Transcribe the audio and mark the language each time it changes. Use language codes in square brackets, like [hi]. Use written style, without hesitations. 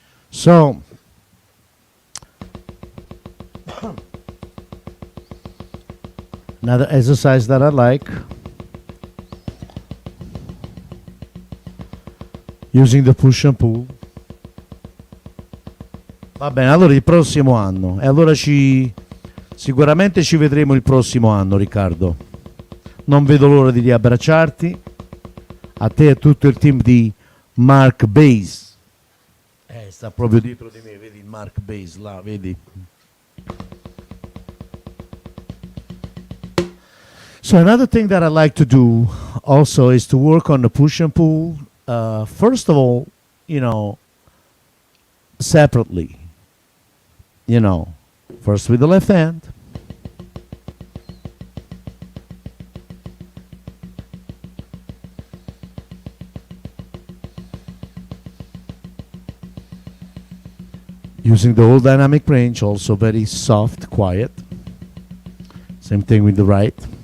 [en] So, another exercise that I like, using the push and pull. [it] Va bene, allora il prossimo anno. E allora sicuramente ci vedremo il prossimo anno, Riccardo. Non vedo l'ora di riabbracciarti, a te e tutto il team di Mark Bass. Sta proprio dietro di me, vedi il Mark Bass là, vedi? [en] So another thing that I like to do also is to work on the push and pull first of all, you know, separately, you know, first with the left hand, using the whole dynamic range, also very soft, quiet. Same thing with the right.